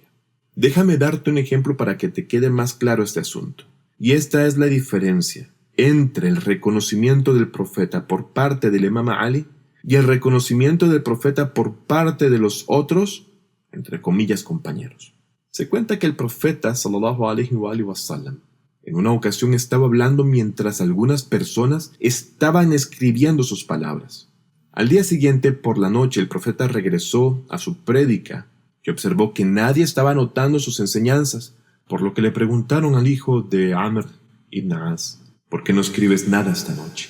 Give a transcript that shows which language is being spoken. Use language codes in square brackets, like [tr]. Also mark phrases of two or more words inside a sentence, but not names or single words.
[es] Déjame darte un ejemplo para que te quede más claro este asunto. Y esta es la diferencia entre el reconocimiento del profeta por parte del imam Ali y el reconocimiento del profeta por parte de los otros, entre comillas, compañeros. Se cuenta que el profeta [ar] صلى الله عليه وسلم [es] en una ocasión estaba hablando mientras algunas personas estaban escribiendo sus palabras. Al día siguiente, por la noche, el profeta regresó a su prédica y observó que nadie estaba anotando sus enseñanzas, por lo que le preguntaron al hijo de Amr ibn As, ¿por qué no escribes nada esta noche?